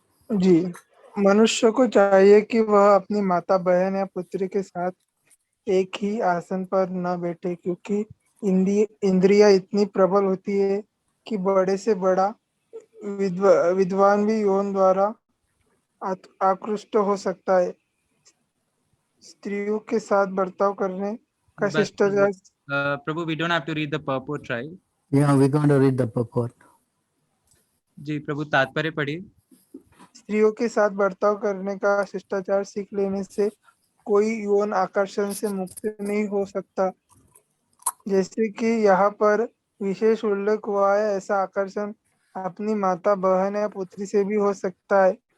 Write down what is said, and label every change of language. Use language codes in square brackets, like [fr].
[hi] जी, मनुष्य को चाहिए कि वह अपनी माता, बहन या पुत्री के साथ एक ही आसन पर न बैठे, क्योंकि इंद्रियां इतनी प्रबल होती है कि बड़े से बड़ा विद्वान भी यौन द्वारा आकृष्ट हो सकता है। स्त्रियों के साथ बर्ताव करने का बस शिष्टाचार [en] प्रभु, we don't have to read the purport, right? Yeah, we're going to read the purport. [hi] जी प्रभु, तात्पर्य पढ़िए। स्त्रियों के साथ बर्ताव करने का शिष्टाचार सीख लेने से कोई यौन आकर्षण से मुक्त नहीं हो सकता। जैसे कि यहाँ पर विशेष उल्लेख हुआ है, ऐसा आकर्षण अपनी माता, बहन या पुत्री से भी हो सकता है।